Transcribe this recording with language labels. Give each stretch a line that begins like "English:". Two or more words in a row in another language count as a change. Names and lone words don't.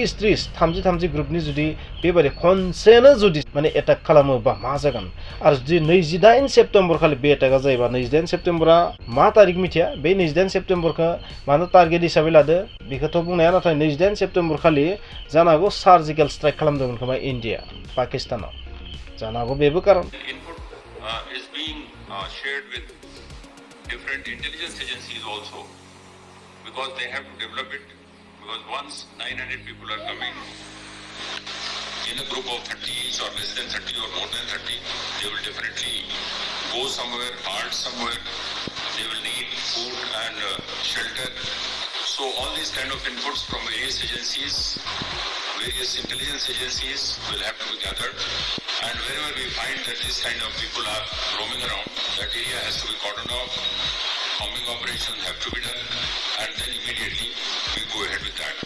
Bodo: 30 ग्रुपनि जुदि बेबायदि खनसेनो जुदि माने एटाक खालामोबा मा जागोन आरो जुदि 28 सेप्तेम्बर खालि बे एटाकआ जायोबा 28 सेप्तेम्बरा मा तारिख मिथिया बे 28 सेप्तेम्बरखौ मानो टारगेट हिसाबै लादो बेखौथ' बुंनाया नाथाय 28 सेप्तेम्बर खालि जानो हागौ
English: surgical strike
Bodo: खालामदोंमोन खोमा इन्डिया पाकिस्तानाव जानो हागौ बेबो कारन
English: is being shared with different intelligence agencies also because they have to develop it because once 900 people are coming in a group of 30 each or less than 30 or more than 30 they will definitely go somewhere halt somewhere they will need food and shelter so all these kind of inputs from various agencies various intelligence agencies will have to be gathered, and wherever we find that this kind of people are roaming around, that area has to be cordoned off, combing operations have to be done, and then immediately we go ahead with that.